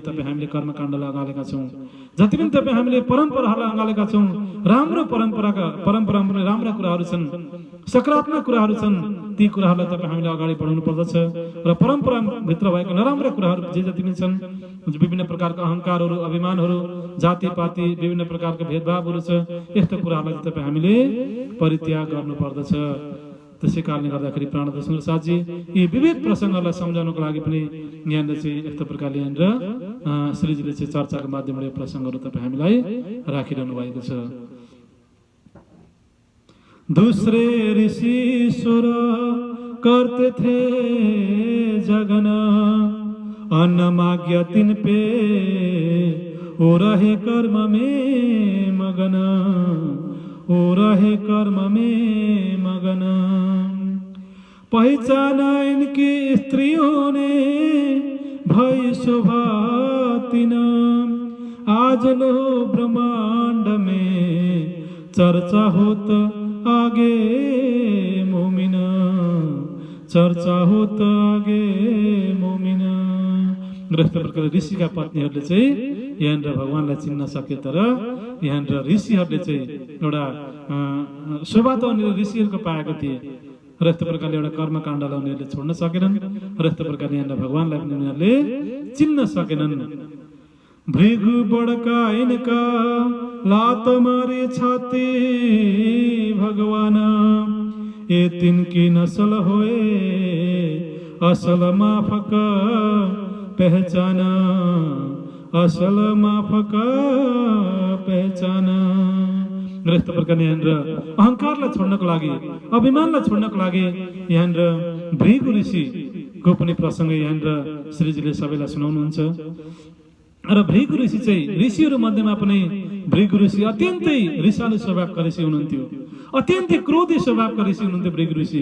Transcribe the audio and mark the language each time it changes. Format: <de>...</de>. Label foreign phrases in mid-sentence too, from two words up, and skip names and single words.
<ne>तपाईँ हामीले कर्मकाण्डलाई अगालेका छौँ, जति पनि तपाईँ हामीले परम्पराहरूलाई अगालेका छौँ, राम्रो परम्परामा राम्रा कुराहरू छन्, सकारात्मक कुराहरू छन्, ती कुराहरूलाई तपाईँ हामीले अगाडि बढाउनु पर्दछ र परम्पराभित्र भएका नराम्रा कुराहरू जे जति पनि छन्, विभिन्न प्रकारका अहङ्कारहरू, अभिमानहरू, जातिपाती, विभिन्न प्रकारका भेदभावहरू छ, यस्तो कुराहरूलाई तपाईँ हामीले परित्याग गर्नुपर्दछ। त्यसै कारणले गर्दाखेरि प्राणदास साथी यी विविध प्रसङ्गहरूलाई सम्झाउनको लागि पनि यहाँनिर चाहिँ यस्तो प्रकारले यहाँनिर श्रीजीले चाहिँ चर्चाको माध्यमबाट यो प्रसङ्गहरू तपाईँ हामीलाई राखिरहनु भएको छ।</ne> <hi>दूसरे ऋषि ईश्वर करते थे जगन, अन्न माग्य तिन पे ओ रहे कर्म में मगन, ओ रहे कर्म में मगन। पहचाना इनकी स्त्रियों ने भई शोभा तीन। आज लो ब्रह्मांड में चर्चा होत आगे मोमिन, चर्चा होत आगे मोमिन।</hi> <ne>यस्तो प्रकारले ऋषिका पत्नीहरूले चाहिँ यहाँनिर भगवानलाई चिन्न सके, तर यहाँनिर ऋषिहरूले चाहिँ एउटा शोभा त उनीहरूले ऋषिहरूको पाएको थिए, र यस्तो प्रकारले एउटा कर्मकाण्डलाई उनीहरूले छोड्न सकेनन्, र यस्तो प्रकारले यहाँनिर भगवानलाई पनि उनीहरूले चिन्न सकेनन्।</ne> <hi>भृगु बड़का इनका लात मारे छाती भगवान, ये तिनकी नस्ल होए असल माफक पहचाना, असल माफक पहचाना।</hi> <ne>यस्तो प्रकारले यहाँनिर अहंकारलाई छोड्नको लागि, अभिमानलाई छोड्नको लागि यहाँनिर भृगु ऋषिको पनि प्रसङ्ग यहाँनिर श्रीजीले सबैलाई सुनाउनुहुन्छ। र भृगु ऋषि चाहिँ ऋषिहरू मध्येमा पनि भृगु ऋषि अत्यन्तै रिसालु स्वभावका ऋषि हुनुहुन्थ्यो, अत्यन्तै क्रोधी स्वभावका ऋषि हुनुहुन्थ्यो भृगु ऋषि।</ne>